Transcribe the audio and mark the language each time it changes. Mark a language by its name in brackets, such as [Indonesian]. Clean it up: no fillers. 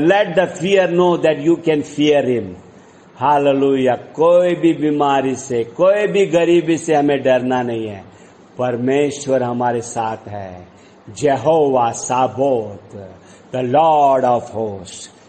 [English] Let the fear know that you can fear Him. Hallelujah. [Hindi] कोई भी बीमारी से, कोई भी गरीबी से हमें डरना नहीं है. परमेश्वर हमारे साथ है. [English] Jehovah Sabaoth, the Lord of hosts.